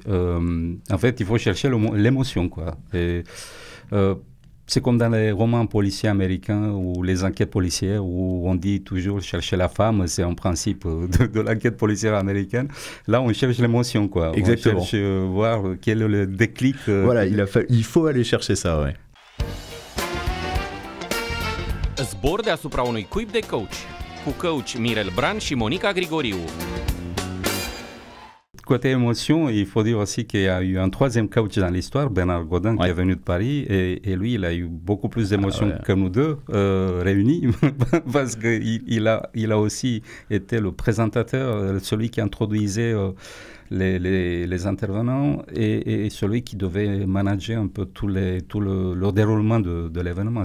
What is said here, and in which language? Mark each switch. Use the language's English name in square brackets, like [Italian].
[French] En fait, il faut chercher l'émotion, quoi. C'est comme dans les romans policiers américains ou les enquêtes policières où on dit toujours chercher la femme, c'est un principe de l'enquête policière américaine. Là, on cherche l'émotion, quoi. Exactement. On cherche voir quel est le déclic. Voilà, il faut aller chercher ça, ouais. [Romanian] Zbor deasupra unui cuib de coach, cu coach Mirel Bran și Monica Grigoriu. [French] côté émotion, il faut dire aussi qu'il y a eu un troisième coach dans l'histoire, Bernard Godin, qui est venu de Paris, et lui, il a eu beaucoup plus d'émotions que nous deux réunis, parce qu'il a aussi été le présentateur, celui qui introduisait les intervenants et celui qui devait manager un peu tout le déroulement de l'événement.